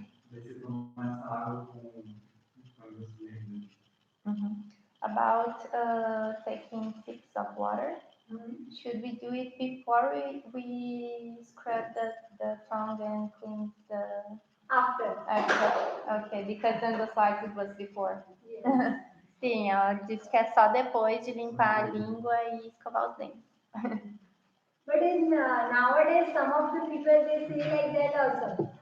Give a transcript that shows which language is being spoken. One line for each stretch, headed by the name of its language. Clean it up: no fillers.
Portuguese: Você tomar essa água com panos verdes.
English: About taking sips of water. Should we do it before we the tongue and cleans the... After. Okay, because in the slides it was before. Yes.
Portuguese: Sim, ela disse que é só depois de limpar a língua e escovar os dentes.
English: But in nowadays, some of the people they say like that also.